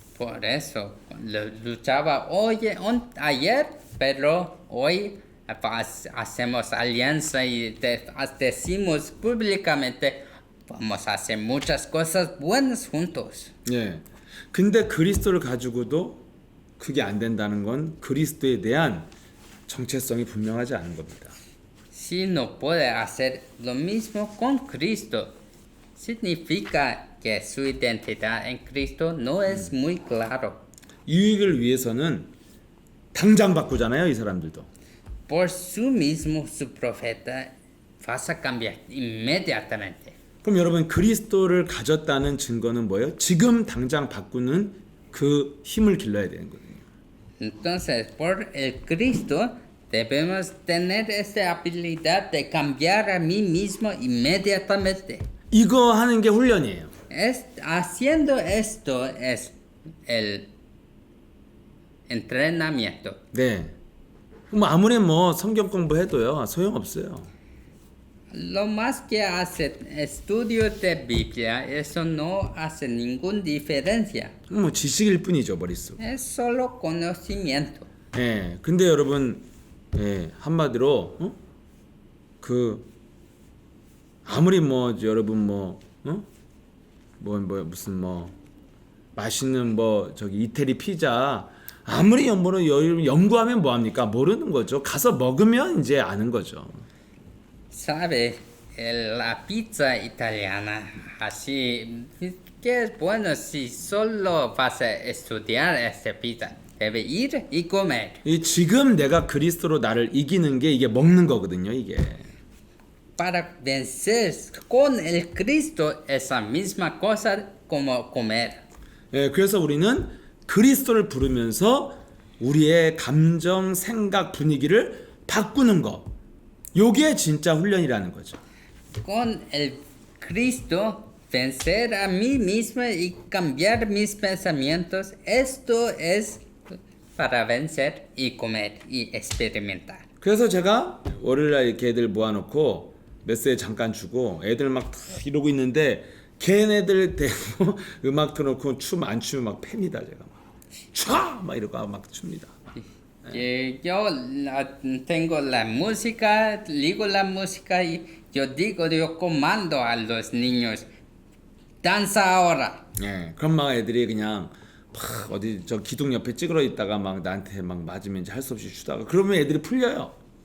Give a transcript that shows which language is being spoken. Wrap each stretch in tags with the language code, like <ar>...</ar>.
<es>Por eso luchaba ayer, pero hoy hacemos alianza y decimos públicamente vamos a hacer muchas cosas buenas juntos.</es> <ko>근데 그리스도를 가지고도 그게 안 된다는 건 그리스도에 대한 정체성이 분명하지 않은 겁니다.</ko> <es>Si no puede hacer lo mismo con Cristo, significa que su identidad en Cristo no es muy claro.</es> <ko>이익을 위해서는 당장 바꾸잖아요, 이 사람들도.</ko> <es>Por su mismo, su profeta vas a cambiar inmediatamente.</es> <ko>그럼 여러분, 그리스도를 가졌다는 증거는 뭐예요? 지금 당장 바꾸는 그 힘을 길러야 되는 거예요.</ko> <es>Entonces, por el Cristo debemos tener esta habilidad de cambiar a mí mismo inmediatamente.</es> <ko>이거 하는 게 훈련이에요.</ko> <es>Haciendo esto es el entrenamiento.</es> <ko>뭐 아무리 뭐 성경 공부해도요 소용없어요.</ko> <es>Lo más que hace estudios de Biblia, eso no hace ninguna diferencia.</es> <ko>뭐 지식일 뿐이죠 머릿속.</ko> <es>Es solo conocimiento.</es> <ko>예, 근데 여러분, 예, 한마디로 그 아무리 뭐 여러분 무슨 맛있는 저기 이태리 피자 아무리 연구하면 뭐 합니까? 모르는 거죠. 가서 먹으면 이제 아는 거죠.</ko> <es>Sabe, la pizza italiana, así que es bueno si solo vas a estudiar esta pizza. Debe ir y comer.</es> <ko>이 지금 내가 그리스도로 나를 이기는 게 이게 먹는 거거든요, 이게.</ko> <es>Para vencer con el Cristo esa misma cosa como comer.</es> <ko>예, 그래서 우리는 그리스도를 부르면서 우리의 감정, 생각, 분위기를 바꾸는 거. 요게 진짜 훈련이라는 거죠.</ko> <es>Con el Cristo vencer a mí mismo y cambiar mis pensamientos. Esto es para vencer y comer y experimentar.</es> <ko>그래서 제가 월요일날 이렇게 애들 모아놓고 메시지 잠깐 주고 애들 막 이러고 있는데 걔네들 대고 음악 틀어놓고 춤 안 추면 막 팹니다 제가 막 이러고 막 춥니다.</ko> <es>Yo tengo la música, ligo la música y yo comando a los niños, danza ahora.</es> <ko>예, 그럼 막 애들이 그냥 막 어디 저 기둥 옆에 찌그러 있다가 막 나한테 막 맞으면 이제 할 수 없이 추다가 그러면 애들이 풀려요.</ko>